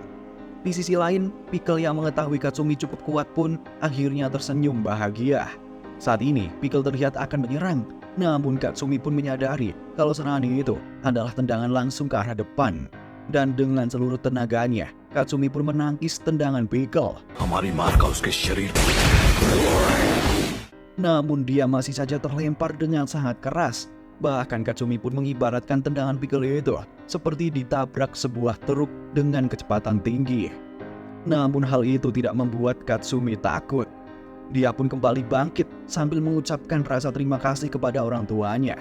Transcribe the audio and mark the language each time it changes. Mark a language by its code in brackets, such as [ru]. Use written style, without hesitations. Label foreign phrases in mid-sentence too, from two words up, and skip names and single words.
[id] Di sisi lain, Pickle yang mengetahui Katsumi cukup kuat pun akhirnya tersenyum bahagia. Saat ini, Pickle terlihat akan menyerang, namun Katsumi pun menyadari kalau serangan itu adalah tendangan langsung ke arah depan. Dan dengan seluruh tenaganya, Katsumi pun menangkis tendangan Pickle. [hi] हमारी मार का उसके शरीर पर। [id] Namun dia masih saja terlempar dengan sangat keras. Bahkan Katsumi pun mengibaratkan tendangan Pickle itu seperti ditabrak sebuah truk dengan kecepatan tinggi. Namun hal itu tidak membuat Katsumi takut. Dia pun kembali bangkit sambil mengucapkan rasa terima kasih kepada orang tuanya.